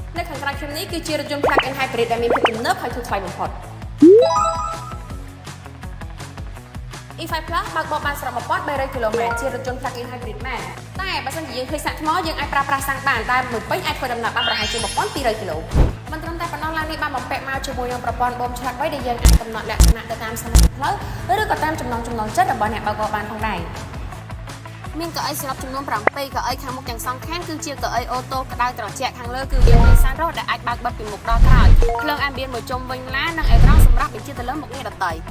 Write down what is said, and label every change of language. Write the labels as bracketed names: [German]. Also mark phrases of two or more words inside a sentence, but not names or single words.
[Khmer] នៅខាងក្រៅខ្ញុំនេះគឺជារថយន្ត [English] plug-in hybrid [Khmer] ដែលមានភាពទំនើបហើយធូរថ្លៃបំផុត E5 Plus បើកបរបានស្រក1300 គីឡូម៉ែត្រជារថយន្ត [English] plug-in hybrid [Khmer] មែនតែបើ សិនជាយើងឃើញសាក់ថ្មយើងអាចប្រើប្រាស់សាំងបានតែមួយពេញអាចធ្វើដំណើរបានប្រហែលជា 1200 គីឡូមិនត្រឹមតែប៉ុណ្ណោះឡាននេះបានបំពាក់មកជាមួយនឹងប្រព័ន្ធបូមឆ្លាតវៃដែលយើងអាចកំណត់លក្ខណៈទៅតាមសមត្ថភាពផ្លូវឬក៏តាមចំណង់ចិត្តរបស់អ្នកបើកបរបានផងដែរមានកៅអីសម្រាប់ចំនួន7កៅអីខាងមុខទាំងសងខាងគឺជាកៅអីអូតូក្តៅត្រជាក់ខាងលើគឺវាមានសារ៉ូដែលអាចបើកបិទពីមុខដល់ក្រោយភ្លើង ambient មួយជុំវិញឡាននិងអេក្រង់សម្រាប់បញ្ជាទៅលើមុខងារដទៃ